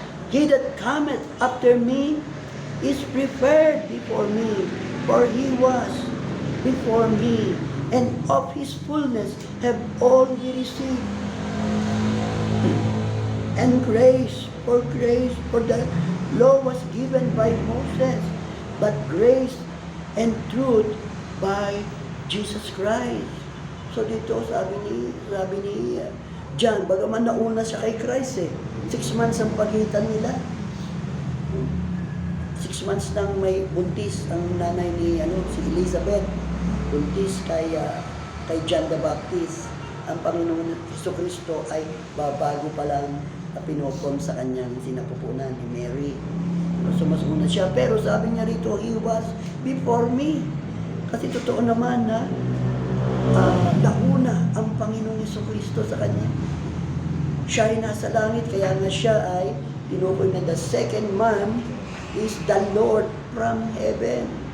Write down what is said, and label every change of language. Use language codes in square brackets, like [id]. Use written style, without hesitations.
[en] He that cometh after me is preferred before me, for he was before me, and of his fullness have all ye received. And grace, for the law was given by Moses, but grace and truth by Jesus Christ. [tl] So dito sabi ni John, bagaman nauna siya kay Christ 6 months ang pagitan nila. 6 months nang may buntis ang nanay ni si Elizabeth. Buntis kay John the Baptist. Ang Panginoon Jesucristo ay babago pa lang pinopom sa kanyang sinapupunan ni Mary. So mas una siya. Pero sabi niya rito, [en] he was before me. [tl] Kasi totoo naman na nauna ang Panginoong Jesucristo sa kanya. Siya ay nasa langit, kaya nga siya ay tinukoy na [en] the second man is the Lord from heaven.